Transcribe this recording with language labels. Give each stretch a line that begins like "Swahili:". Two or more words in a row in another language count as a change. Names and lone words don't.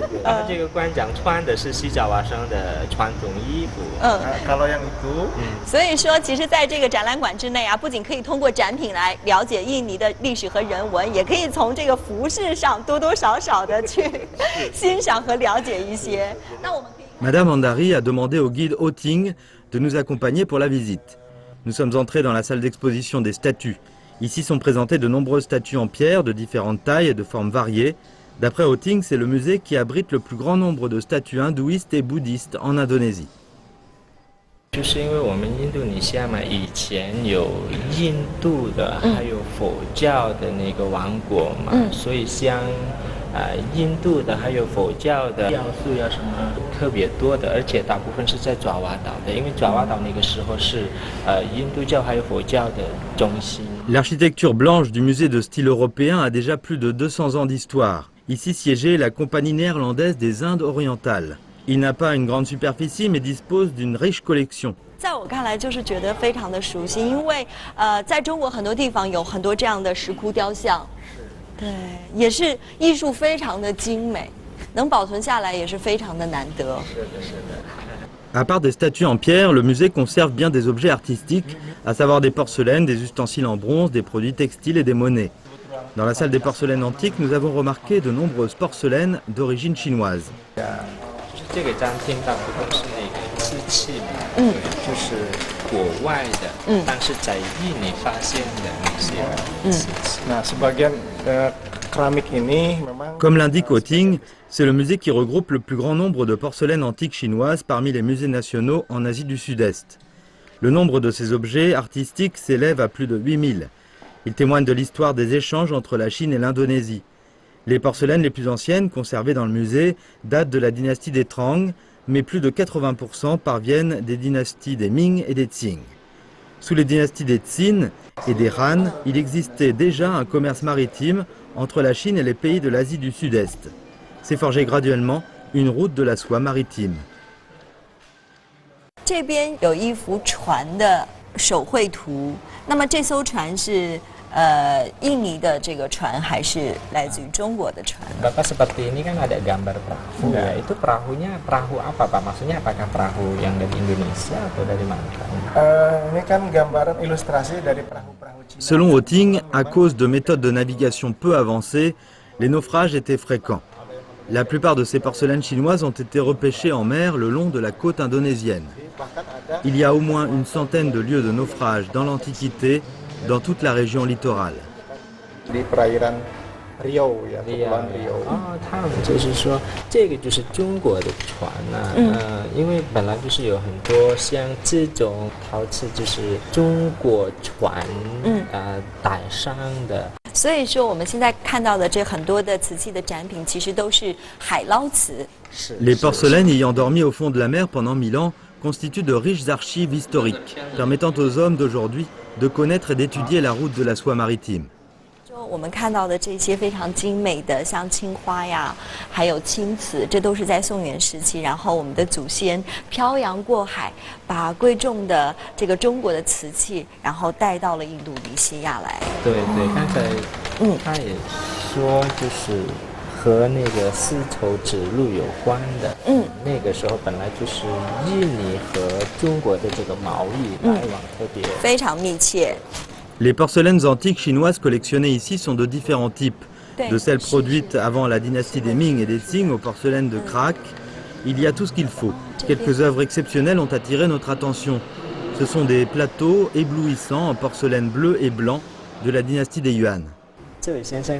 Chinese: 然后这个馆长穿的是西爪哇省的传统衣服。所以说，其实在这个展览馆之内啊，不仅可以通过展品来了解印尼的历史和人文，也可以从这个服饰上多多少少的去欣赏和了解一些。那我们可以。
French: Madame Andari a demandé au guide Oting de nous accompagner pour la visite. Nous sommes entrés dans la salle d'exposition des statues. Ici sont présentées de nombreuses statues en pierre de différentes tailles et de formes variées. D'après Oting, c'est le musée qui abrite le plus grand nombre de statues hindouistes et bouddhistes en Indonésie.
Chinese: 就是因为我们印度尼西亚嘛，以前有印度的还有佛教的那个王国嘛，所以像印度的还有佛教的要素要什么特别多的，而且大部分是在爪哇岛的，因为爪哇岛那个时候是印度教还有佛教的中心。
French: L'architecture blanche du musée de style européen a déjà plus de 200 ans d'histoire. Ici siégeait la compagnie néerlandaise des Indes orientales. Il n'a pas une grande superficie, mais dispose d'une riche collection.
Chinese: 在我看来，就是觉得非常的熟悉，因为在中国很多地方有很多这样的石窟雕像，对，也是艺术非常的精美，能保存下来也是非常的难得。是的，是的。
French: À part des statues en pierre, le musée conserve bien des objets artistiques, à savoir des porcelaines, des ustensiles en bronze, des produits textiles et des monnaies. Dans la salle des porcelaines antiques, nous avons remarqué de nombreuses porcelaines d'origine chinoise.
Chinese: 这个展厅大部分是那个瓷器嘛，就是国外的，但是在印尼发现的那些瓷器。
Indonesian: Nah, sebagian keramik ini memang.
French: Comme l'indique Oting, c'est le musée qui regroupe le plus grand nombre de porcelaines antiques chinoises parmi les musées nationaux en Asie du Sud-Est. Le nombre de ces objets artistiques s'élève à plus de 8000. Il témoigne de l'histoire des échanges entre la Chine et l'Indonésie. Les porcelaines les plus anciennes conservées dans le musée datent de la dynastie des Trang, mais plus de 80% parviennent des dynasties des Ming et des Qing. Sous les dynasties des Tsin et des Han, il existait déjà un commerce maritime entre la Chine et les pays de l'Asie du Sud-Est. S'est forgé graduellement une route de la soie maritime.
Chinese: 这边有一幅船的手绘图，那么这艘船是印尼的这个船还是来自于中国的船？
Indonesian: Bapak seperti ini kan ada gambar perahu ya. Itu perahunya perahu apa Pak? Maksudnya apakah perahu yang dari Indonesia atau dari mana? Ini kan gambaran ilustrasi dari perahu-perahu Cina.
French: Selon Oting, à cause de méthodes de navigation peu avancées, les naufrages étaient fréquents. La plupart de ces porcelaines chinoises ont été repêchées en mer le long de la côte indonésienne. Il y a au moins une centaine de lieux de naufrage dans l'Antiquité, dans toute la région littorale.
Indonesian: Di perairan Riau ya, Kepulauan Riau.
Chinese: 他们就是说，这个就是中国的船呐，因为本来就是有很多像这种陶瓷，就是中国船带上的。所以说，我们现在看到的这很多的瓷器的展品，其实都是海捞瓷。
French: Les porcelaines ayant dormi au fond de la mer pendant 1000 ans constituent de riches archives historiques, permettant aux hommes d'aujourd'hui de connaître et d'étudier la route de la soie maritime.
Chinese: 我们看到的这些非常精美的，像青花呀，还有青瓷，这都是在宋元时期，然后我们的祖先漂洋过海，把贵重的这个中国的瓷器，然后带到了印度尼西亚来。对对，刚才他也说就是和那个丝绸之路有关的。那个时候本来就是印尼和中国的这个贸易来往特别非常密切。
French: Les porcelaines antiques chinoises collectionnées ici sont de différents types, de celles produites avant la dynastie des Ming et des Qing aux porcelaines de Krak. Il y a tout ce qu'il faut. Quelques œuvres exceptionnelles ont attiré notre attention. Ce sont des plateaux éblouissants en porcelaine bleue et blanc de la dynastie des Yuan.